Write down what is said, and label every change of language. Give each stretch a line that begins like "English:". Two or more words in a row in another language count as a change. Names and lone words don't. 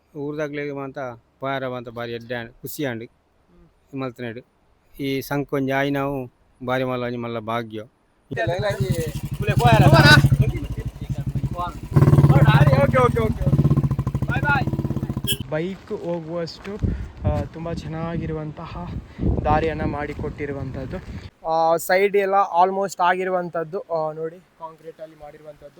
Tulu: ಊರದಾಗ್ಲಿಗೆ ಮಾತ ಪಾರ ಮಾತ ಬಾರಿ ಎಡ್ಡೆ ಖುಷಿ ಅಂಡ್ ಮಲ್ತನೇಡು ಈ ಸಂಕೊಂಜಿ ಆಯಿ ನಾವು ಬಾರಿ ಮಲ್ಲ ಮಲ್ಲ ಭಾಗ್ಯ
Kannada: ಬೈಕ್ ಹೋಗುವಷ್ಟು ತುಂಬ ಚೆನ್ನಾಗಿರುವಂತಹ ದಾರಿಯನ್ನು ಮಾಡಿಕೊಟ್ಟಿರುವಂಥದ್ದು. ಸೈಡ್ ಎಲ್ಲ ಆಲ್ಮೋಸ್ಟ್ ಆಗಿರುವಂಥದ್ದು ನೋಡಿ, ಕಾಂಕ್ರೀಟಲ್ಲಿ ಮಾಡಿರುವಂಥದ್ದು.